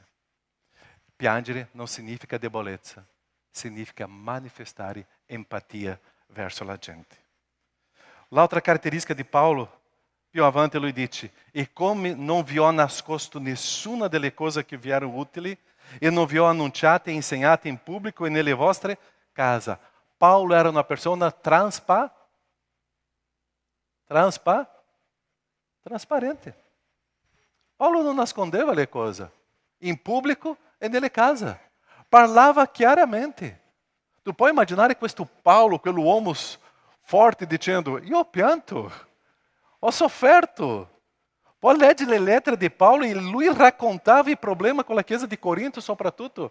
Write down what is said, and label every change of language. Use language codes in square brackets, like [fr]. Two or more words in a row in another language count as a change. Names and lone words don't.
[it] Piangere non significa debolezza, significa manifestare empatia verso la gente. L'altra caratteristica di Paulo, più avanti lui dice, e come non vi ho nascosto nessuna delle cose che vi erano utili, e non vi ho annunciate e insegnate in pubblico e nelle vostre casa. [pt] Paulo era uma pessoa transparente. [it] Paulo não nascondeva le cose, in pubblico e nelle casa. Parlava chiaramente. Tu puoi immaginare questo Paulo, quell'uomo forte, dicendo, io ho pianto, ho sofferto. Poi leggi le lettere di Paulo e lui raccontava i problemi con la chiesa di Corinto soprattutto.